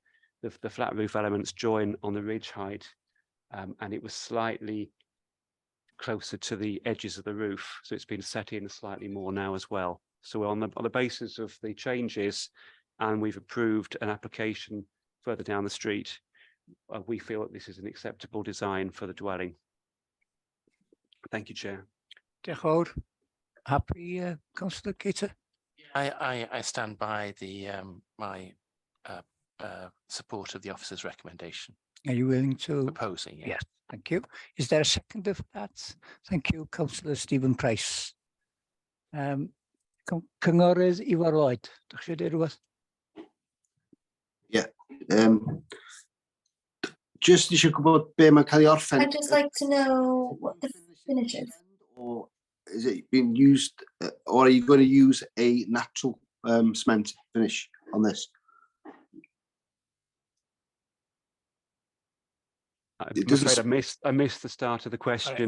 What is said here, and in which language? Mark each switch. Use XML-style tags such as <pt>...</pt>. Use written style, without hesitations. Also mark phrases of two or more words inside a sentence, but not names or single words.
<en>The flat roof elements join on the ridge height, and it was slightly closer to the edges of the roof. So it's been set in slightly more now as well. So on the basis of the changes, and we've approved an application further down the street, we feel that this is an acceptable design for the dwelling. Thank you, Chair.</en> <cy>Diolch fawr.</cy> <en>Happy, Councillor Keita? I stand by the my support of the officer's recommendation. Are you willing to? Proposing, Yes, thank you. Is there a second of that? Thank you, Councillor Stephen Price.</en> <cy>Cynghorydd Ifor Lloyd, dach chi deud rhywbeth? Just eisiau gwybod be mae'n cael ei orffen.</cy> <en>I'd just like to know what the finish is. Or is it being used, or are you going to use a natural cement finish on this? I missed the start of the question.</en>